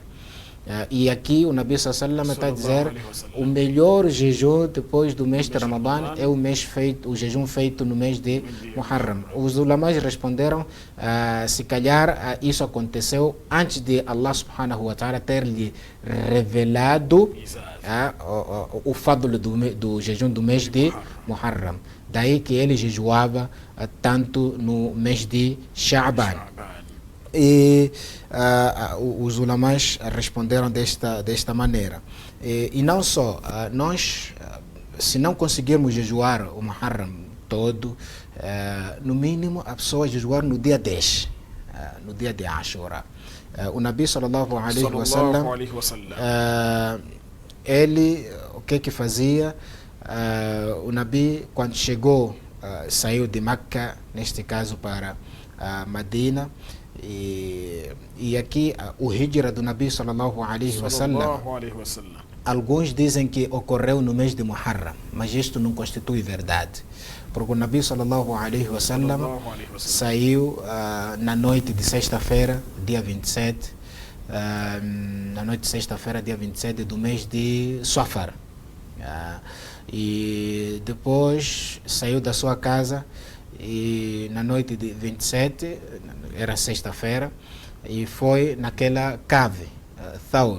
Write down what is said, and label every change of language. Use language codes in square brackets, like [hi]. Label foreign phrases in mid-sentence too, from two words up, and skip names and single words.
[pt] E aqui o [ar] نبي صلى الله [pt] está a dizer o melhor jejum depois do mês de Ramadã é o jejum feito no mês de Muharram. Os ulamás responderam, se calhar isso aconteceu antes de [ar] الله سبحانه وتعالى [pt] ter lhe revelado o fadl do jejum do mês de Muharram. Daí que ele jejuava tanto no mês de Sha'ban. E os ulamás responderam desta maneira. E não só, nós, se não conseguirmos jejuar o Muharram todo, no mínimo a pessoa jejuar no dia 10, no dia de Ashura. O [ar] نبي صلى الله عليه وسلم, [pt] ele, o que fazia? O Nabi, quando chegou, saiu de Meca, neste caso para Medina. E aqui o hijra do [ar] نبي صلى الله عليه وسلم, [pt] alguns dizem que ocorreu no mês de Muharram, mas isto não constitui verdade, porque o [ar] نبي صلى الله عليه وسلم [pt] saiu na noite de sexta-feira, dia 27, na noite de sexta-feira, dia 27 do mês de Safar, e depois saiu da sua casa e na noite de 27, era sexta-feira, e foi naquela cave, Thawr.